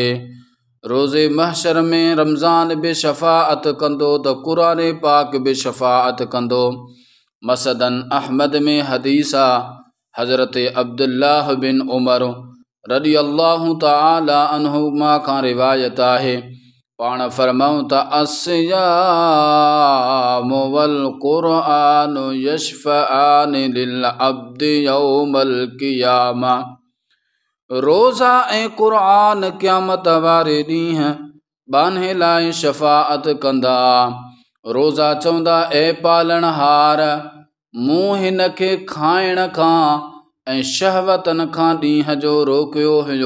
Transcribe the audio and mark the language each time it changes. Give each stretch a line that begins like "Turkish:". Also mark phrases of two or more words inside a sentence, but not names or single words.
Sindhi: रोज़े महशर में रमज़ान बि शफ़ाअत कंदो त क़ुरान पाक बि शफ़ाअत कंदो। मसदन अहमद में हदीस आहे, हज़रत अब्दुल्लाह बिन उमर
Arabic: رضي الله تعالى عنهما
Sindhi: खां रिवायत आहे। पाण फरमाऊं त
Arabic: الصيام والقرآن يشفعان للعبد يوم القيامة.
Sindhi: रोज़ा ऐं क़ुरान क़यामत वारे ॾींहुं बाने लाइ शफ़ाअत कंदा। रोज़ा चवंदा, ए पालणहार, मूं हिन खे खाइण खां ऐं शहवतन खां ॾींहं जो रोकियो हुयो।